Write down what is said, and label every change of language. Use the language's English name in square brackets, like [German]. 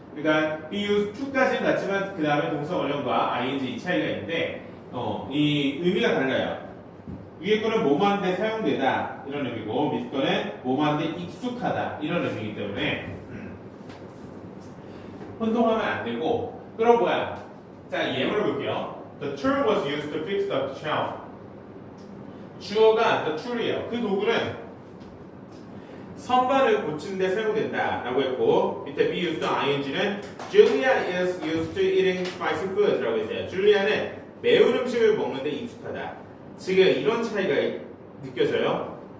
[Korean] 그러니까 be used to까지는 같지만 그 다음에 동사 원형과 ing 이 차이가 있는데 이 의미가 달라요. 위에 거는 뭐뭐한데 사용되다 이런 의미고 밑에 거는 뭐뭐한데 익숙하다 이런 의미이기 때문에 혼동하면 안 되고. 그럼 뭐야? 자, 예문을 볼게요. [English] The tool was used to fix the shelf. [Korean] 주어가 the tool이에요. 그 도구는 선반을 고치는 데 사용된다 라고 했고 밑에 be used to ing는 [English] Julia is used to eating spicy food [Korean] 라고 했어요. 줄리아는 매운 음식을 먹는데 익숙하다. 지금 이런 차이가 느껴져요.